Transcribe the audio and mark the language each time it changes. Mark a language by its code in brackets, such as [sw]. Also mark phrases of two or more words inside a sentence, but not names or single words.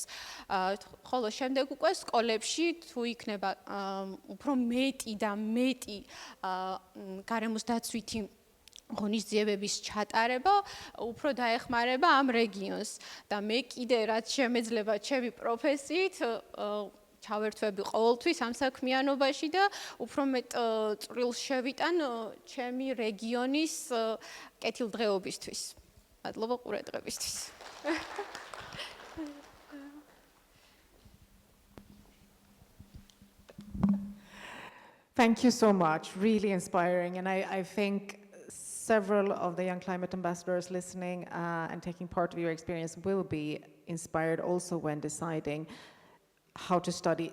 [ka] ხოლო შემდეგ უკვე სკოლებში თუ იქნება უფრო მეტი და მეტი გარემოს დაცვითი ღონისძიებების ჩატარება, უფრო დაეხმარება ამ რეგიონს და მე კიდე რაც შემეძლება ჩემი პროფესიით ჩავერთვები ყოველთვის ამ საქმიანობაში და უფრო მეტ წვრილს შევიტან ჩემი რეგიონის კეთილდღეობისთვის. მადლობა ყურადღებისთვის. [en] Thank you so much. Really inspiring, and I think several of the young climate ambassadors listening and taking part of your experience will be inspired also when deciding how to study.